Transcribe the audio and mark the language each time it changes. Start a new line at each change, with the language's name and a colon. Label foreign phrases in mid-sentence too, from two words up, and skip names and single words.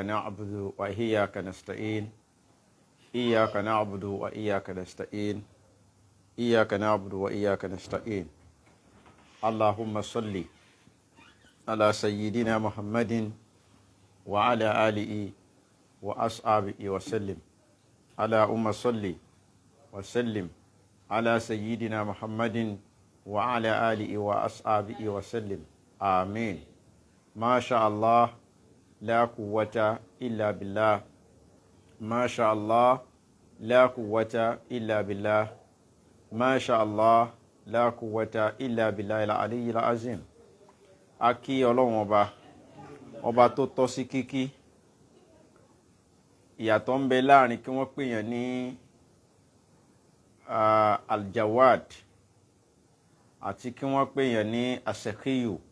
Arabic: نعبد وإياك نستعين إياك نعبد وإياك نستعين إياك نعبد وإياك نستعين اللهم صل على سيدنا محمد وعلى آله وأصحابه وسلم اللهم صل وسلم على سيدنا محمد وعلى آله وأصحابه وسلم آمين. ما شاء الله لا قوة إلا بالله ما شاء الله لا قوة إلا بالله ما شاء الله لا قوة إلا بالله العلي العظيم.
Yoruba: Akí Ọlọ́run ọba tó tọ́ sí kíkí. Ìyàtọ̀ ń bẹ láàrin kí wọ́n pèèyàn ní aljawad àti kí wọ́n pèèyàn ní asekiyu.